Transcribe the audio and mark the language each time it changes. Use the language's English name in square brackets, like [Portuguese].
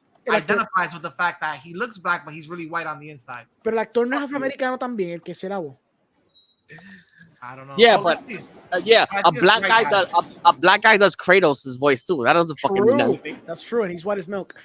[English] Identifies with the fact that he looks black, but he's really white on the inside. [Spanish] Pero el actor no es afroamericano también, el que se la voz. [English] I don't know. Yeah, but a black guy does Kratos' voice too. That doesn't fucking mean anything. That's true, and he's white as milk.